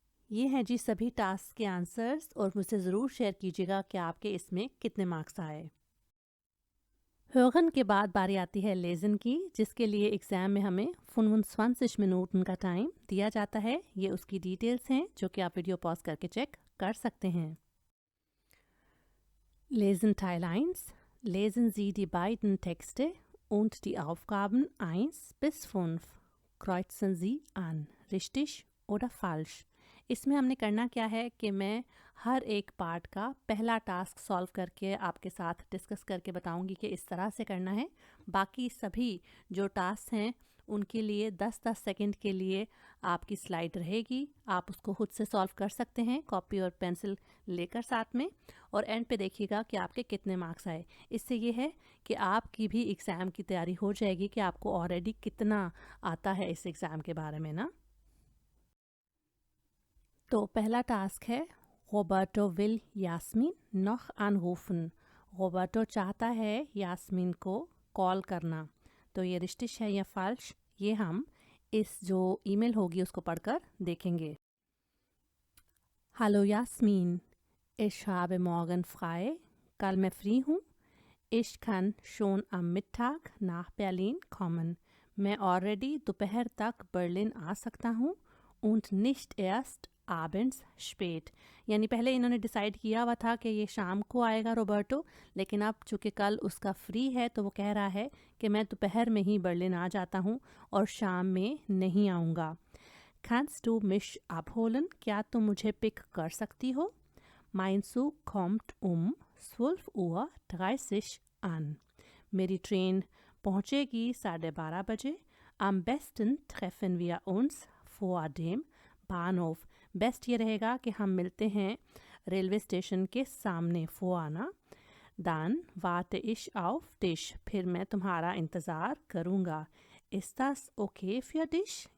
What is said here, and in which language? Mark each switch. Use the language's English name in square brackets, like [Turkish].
[Hindi] ये हैं जी सभी टास्क के आंसर्स, और मुझसे ज़रूर शेयर कीजिएगा कि आपके इसमें कितने मार्क्स आए। hören के बाद बारी आती है लेज़न की, जिसके लिए एग्ज़ाम में हमें 25 मिनट का टाइम दिया जाता है। ये उसकी डिटेल्स हैं जो कि आप वीडियो पॉज करके चेक कर सकते हैं। [German] Lesen Teil 1. Lesen Sie die beiden Texte und die Aufgaben 1 bis 5. Kreuzen Sie an. Richtig oder falsch? [Hindi] इसमें हमने करना क्या है कि मैं हर एक पार्ट का पहला टास्क सॉल्व करके आपके साथ डिस्कस करके बताऊंगी कि इस तरह से करना है। बाकी सभी जो टास्क हैं उनके लिए 10-10 सेकंड के लिए आपकी स्लाइड रहेगी। आप उसको खुद से सॉल्व कर सकते हैं कॉपी और पेंसिल लेकर साथ में, और एंड पे देखिएगा कि आपके कितने मार्क्स आए। इससे ये है कि आपकी भी एग्ज़ाम की तैयारी हो जाएगी कि आपको ऑलरेडी कितना आता है इस एग्ज़ाम के बारे में ना। तो पहला टास्क है Roberto will Yasmin [German] noch anrufen। [Hindi] Roberto चाहता है यास्मीन को कॉल करना। तो ये रिश्तिश है या फाल्श, ये हम इस जो ईमेल होगी उसको पढ़कर देखेंगे। [German] Hallo Jasmin, ich habe morgen frei, [Hindi] कल मैं फ्री हूँ। [German] Ich kann schon am Mittag nach Berlin kommen, [Hindi] मैं ऑलरेडी दोपहर तक बर्लिन आ सकता हूँ। [German] Und nicht erst abends spät, [Hindi] यानी पहले इन्होंने डिसाइड किया हुआ था कि ये शाम को आएगा रोबर्टो, लेकिन अब चूँकि कल उसका फ्री है तो वो कह रहा है कि मैं दोपहर में ही बर्लिन आ जाता हूँ और शाम में नहीं आऊँगा। [German] Kannst du mich abholen? [Hindi] क्या तुम मुझे पिक कर सकती हो? [German] Mein Zug kommt um 12:30 an, [Hindi] मेरी ट्रेन पहुँचेगी 12:30 बजे। [German] Am besten treffen wir uns vor dem Bahnhof, [Hindi] best ये रहेगा कि हम मिलते हैं रेलवे स्टेशन के सामने, फोआना। [German] Dann warte ich auf dich, [Hindi] फिर मैं तुम्हारा इंतज़ार करूँगा। [German] Ist das okay für dich?